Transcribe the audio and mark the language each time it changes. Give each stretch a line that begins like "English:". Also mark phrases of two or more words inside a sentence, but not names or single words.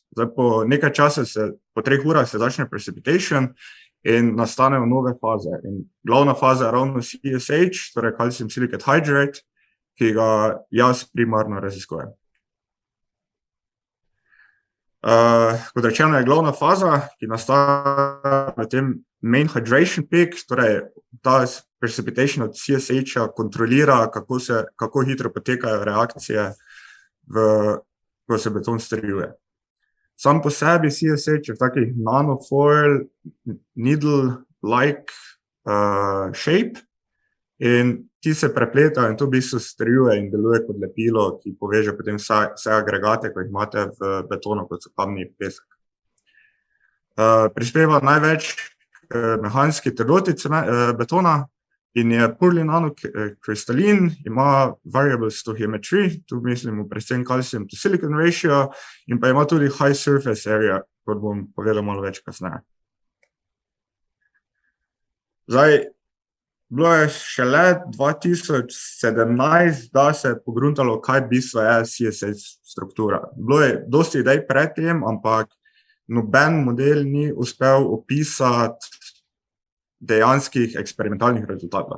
Slovenian: Zdaj, po nekaj časa po 3 urah se začne precipitation in nastanejo nove faze. In glavna faza je ravno CSH, torej
English: Calcium-Silicate-Hydrate,
Slovenian: ki ga jaz primarno raziskujem. Kot rečeno je glavna faza, ki nastaja v tem
English: main hydration peak,
Slovenian: torej ta precipitation od CSH-a kontrolira, kako hitro potekajo reakcije, ko se beton strjuje. Sam po sebi CSH je v takih nanofoil,
English: needle-like shape
Slovenian: in ti se prepletajo in to v bistvu strjuje in deluje kot lepilo, ki poveže potem vse agregate, ko jih imate v betonu, kot so kamni in pesek. Prispeva največ mehanski trdoti betona in je poorly nanokristalin, ima
English: variable stoichiometry,
Slovenian: tu mislimo predvsem
English: calcium to silicon ratio
Slovenian: in pa ima tudi
English: high surface area,
Slovenian: kot bom povedal malo več kasneje. Zdaj, bilo je šele 2017, da se je pogruntalo, kaj v bistvu je CSH struktura. Bilo je dosti idej pred tem, ampak noben model ni uspel opisati dejanskih eksperimentalnih rezultatov.